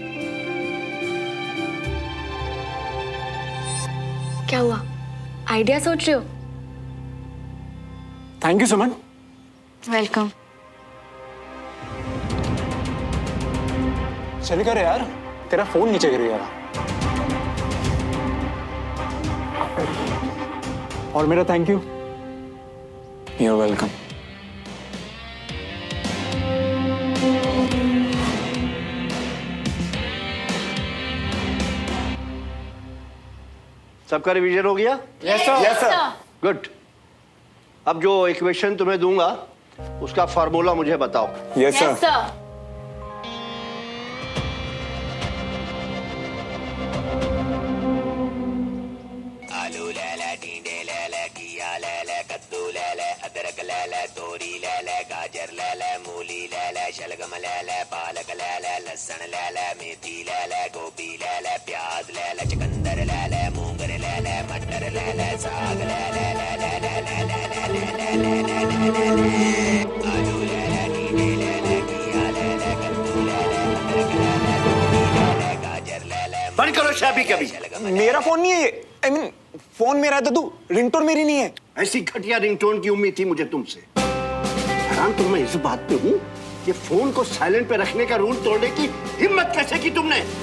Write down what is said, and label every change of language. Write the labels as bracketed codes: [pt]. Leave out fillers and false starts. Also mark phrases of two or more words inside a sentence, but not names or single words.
[hi] क्या हुआ, आइडिया सोच रहे हो? [en] Thank you Suman. वेलकम। [hi] चल कर यार, तेरा फोन नीचे गिर गया। और मेरा [en] thank you. You're welcome. [hi] सबका रिवीजन हो गया? [en] Yes sir. Yes sir. गुड। [hi] अब जो इक्वेशन तुम्हें दूंगा उसका फार्मूला मुझे बताओ। [en] Yes sir. Yes, sir. [hi] आलू ले ले, टींडे ले ले, घिया ले ले, कद्दू ले ले, अदरक ले ले, तोरी ले ले, गाजर ले ले, मूली ले ले, शलगम ले ले, पालक ले ले, लहसुन ले ले, मेथी ले ले, गोभी ले ले, प्याज ले ले, चुकंदर ले ले, मूंगर ले ले, मटर ले ले, साग ले ले ले ले ले ले ले ले ले ले ले ले ले। आलू ले ले, टींडे ले ले, घिया ले ले, कद्दू ले ले, अदरक ले ले, तोरी ले ले, गाजर ले ले। बंद करो शाबी कभी। मेरा फोन नहीं है ये। [en] I mean, [hi] फोन मेरा है तो तू, रिंगटोन मेरी नहीं है। ऐसी घटिया रिंगटोन की उम्मीद थी मुझे तुमसे। हैरान तो मैं इस बात पे हूँ, ये फोन को साइलेंट पे रखने का रूल तोड़ने की हिम्मत कैसे की तुमने?